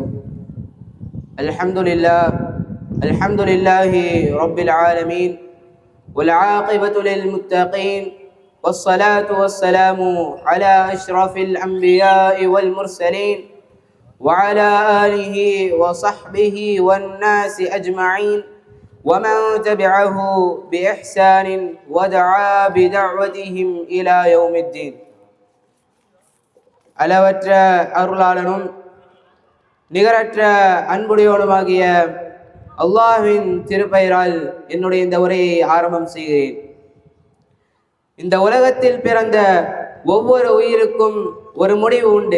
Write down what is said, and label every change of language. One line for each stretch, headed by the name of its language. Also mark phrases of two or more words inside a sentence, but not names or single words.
Arabic: الحمد لله رب العالمين، والعاقبة للمتقين، والصلاة والسلام على أشرف الأنبياء والمرسلين وعلى آله وصحبه والناس أجمعين ومن تبعه بإحسان ودعا بدعوتهم إلى يوم الدين.
Tamil: அளவற்ற அருளாளனும் நிகரற்ற அன்புடையோனுமாகிய அல்லாஹ்வின் திருப்பெயரால் என்னுடைய இந்த உரையை ஆரம்பம் செய்கிறேன். இந்த உலகத்தில் பிறந்த ஒவ்வொரு உயிருக்கும் ஒரு முடிவு உண்டு.